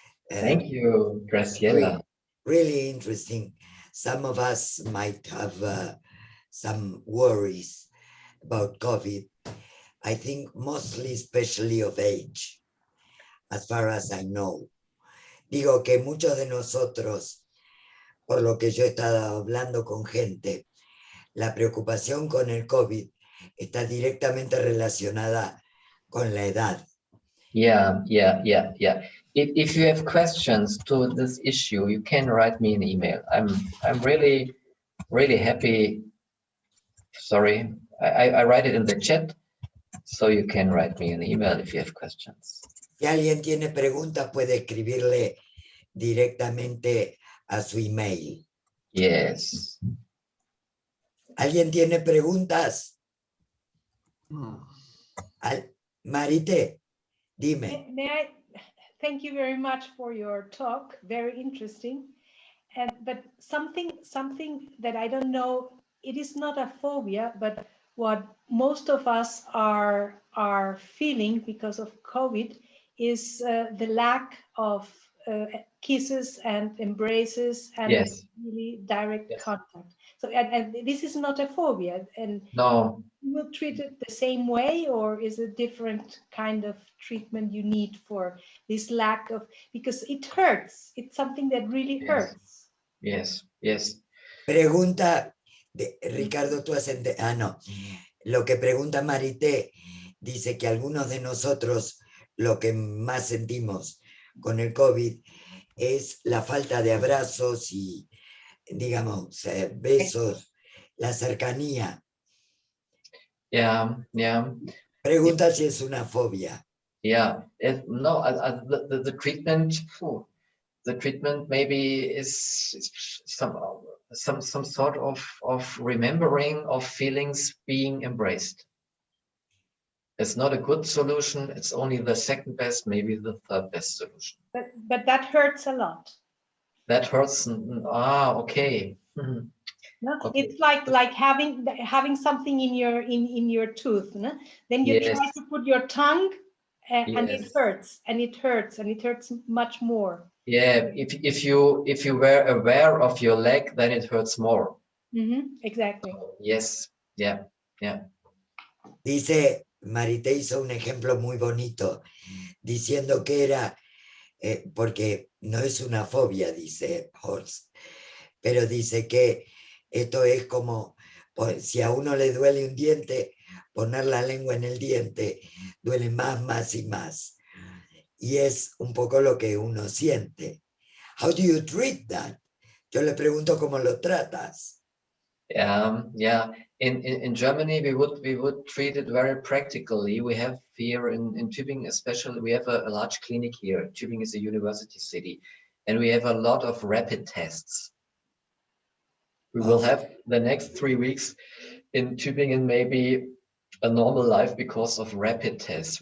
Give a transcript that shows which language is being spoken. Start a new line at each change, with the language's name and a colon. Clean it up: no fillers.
English: Thank you, Graciela. Really interesting. Some of us might have some worries about COVID. I think mostly, especially of age, as far as I know.
Spanish: Digo que muchos de nosotros, por lo que yo he estado hablando con gente, la preocupación con el COVID está directamente relacionada con la edad.
English: Yeah. If you have questions to this issue, you can write me an email. I'm really happy. Sorry, I write it in the chat, so you can write me an email if you have questions.
Spanish: Si alguien tiene preguntas, puede escribirle directamente a su email.
English: Yes.
Spanish: ¿Alguien tiene preguntas? Marite, dime.
English: May I thank you very much for your talk, very interesting. But something that I don't know, it is not a phobia, but what most of us are feeling because of COVID is the lack of kisses and embraces and Yes. really direct Yes. contact. So and this is not a phobia, and No. you will treat it the same way, or is it different kind of treatment you need for this lack of, because it hurts, it's something that really hurts. Yes.
Spanish: Pregunta, Ricardo, tú has no. Lo que pregunta Marité, dice que algunos de nosotros lo que más sentimos con el COVID es la falta de abrazos y, digamos, besos, la cercanía.
English: Yeah.
Spanish: Pregunta si es una fobia.
English: Yeah. No, the treatment. The treatment maybe is some sort of remembering of feelings being embraced. It's not a good solution. It's only the second best, maybe the third best solution. But that hurts a lot. That hurts. Okay. Mm-hmm. No? Okay. It's like having something in your tooth. No? Then you try to put your tongue, and it hurts, and it hurts, and it hurts much more. Yeah, if you were aware of your leg, then it hurts more. Mm-hmm. Exactly. Yes. Yeah.
Spanish: Dice, Marité hizo un ejemplo muy bonito, diciendo que era, porque no es una fobia, dice Horst, pero dice que esto es como, si a uno le duele un diente, poner la lengua en el diente duele más y más. Y es un poco lo que uno siente.
English: How do you treat that?
Spanish: Yo le pregunto cómo lo tratas.
English: Yeah. In Germany, we would treat it very practically. We have here in Tübingen, especially, we have a large clinic here. Tübingen is a university city, and we have a lot of rapid tests. We will have the next 3 weeks in Tübingen maybe a normal life because of rapid tests.